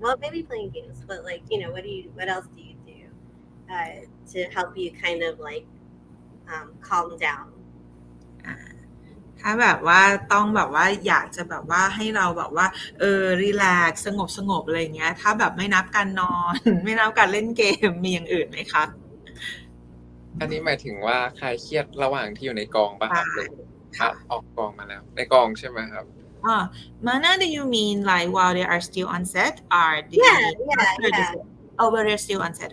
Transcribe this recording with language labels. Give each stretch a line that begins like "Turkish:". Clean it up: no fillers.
English: Well, maybe playing games, but like what else do you do to help you kind of like calm down?
Thai: ถ้าแบบว่าต้องแบบว่าอยากจะแบบว่าให้เราแบบว่ารีแลกซ์สงบอะไรเงี้ยถ้าแบบไม่นับการนอน ไม่นับการเล่นเกมมีอย่างอื่นไหมคะ อันนี้หมายถึงว่าใครเครียดระหว่างที่อยู่ในกองป่ะครับหรือออกกองมาแล้วในกองใช่ไหมครับ
English: Mana, do you mean like while they are still on set or do you mean after the set? Oh, while they're still on set.